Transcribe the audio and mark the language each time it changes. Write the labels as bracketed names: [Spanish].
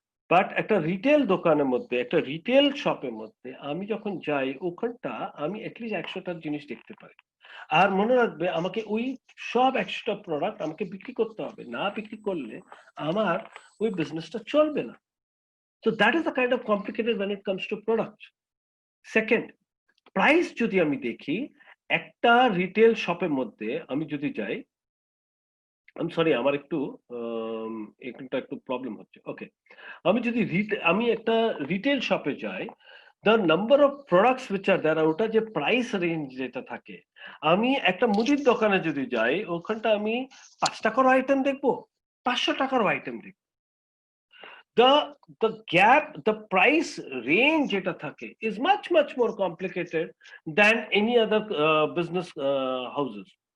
[Bangla] But একটা retail দোকানের মধ্যে, একটা রিটেল শপের মধ্যে আমি যখন যাই ওখানটা আমি এটলিস্ট 100টা জিনিস দেখতে পাই। আর মনে রাখবে আমাকে ওই সব 100টা প্রোডাক্ট আমাকে বিক্রি করতে হবে। না বিক্রি করলে আমার ওই বিজনেসটা চলবে না। [English] So that is the kind of complicated when it comes to products. [Bangla] Second, price যদি আমি দেখি, একটা রিটেল শপের মধ্যে আমি যদি যাই, আমি সরি আমার একটু এখানটা একটু প্রবলেম হচ্ছে। ওকে। আমি একটা রিটেল শপে যাই, [English] the number of products which are there, [Bangla] ওটা যে প্রাইস রেঞ্জ যেটা থাকে, আমি একটা মুদির দোকানে যদি যাই ওখানটা আমি 5 টাকারও আইটেম দেখবো, 500 টাকারও আইটেম দেখবো। [English] The gap, the price range [Bangla] যেটা থাকে [English] is much more complicated than any other business houses.